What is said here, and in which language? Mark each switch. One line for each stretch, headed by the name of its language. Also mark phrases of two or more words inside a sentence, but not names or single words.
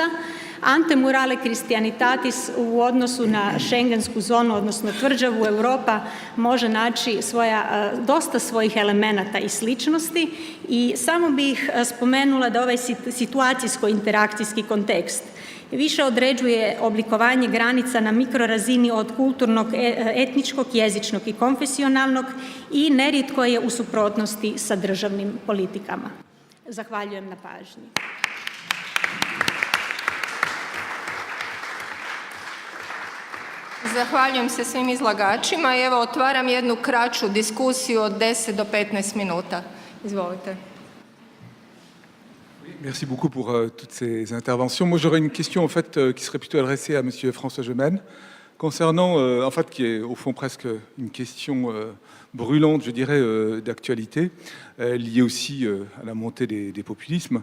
Latin: Ante murale Christianitatis
Croatian: u odnosu na šengensku zonu, odnosno tvrđavu Europa, može naći dosta svojih elemenata i sličnosti i samo bih spomenula da ovaj situacijsko-interakcijski kontekst više određuje oblikovanje granica na mikrorazini od kulturnog, etničkog, jezičnog i konfesionalnog i nerijetko je u suprotnosti sa državnim politikama. Zahvaljujem na pažnji. Zahvaljujem se svim izlagačima i evo otvaram jednu kraću diskusiju od 10 do 15 minuta. Izvolite.
French: Merci beaucoup pour toutes ces interventions. Moi, j'aurais une question en fait qui serait plutôt adressée à Monsieur François Gemène, concernant en fait qui est au fond presque une question brûlante, je dirais, d'actualité, liée aussi à la montée des populismes.